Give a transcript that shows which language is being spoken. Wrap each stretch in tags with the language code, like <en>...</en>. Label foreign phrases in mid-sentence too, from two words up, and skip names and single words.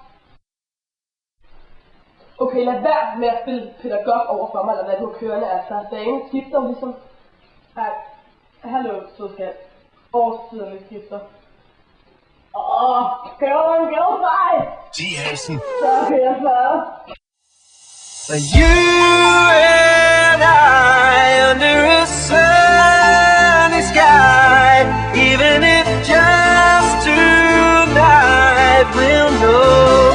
<da>Okay, lad være med at spille pædagog over for mig, eller hvad du kørende er, så dagen skifter jo ligesom. Ej, hallo, sødskat. Årstiderne skifter.</da> <en>Girl fight!</en> <da>Hansen. Så kan jeg føre.</da> <en>You and I under a sunny sky, even if just tonight we'll know.</en>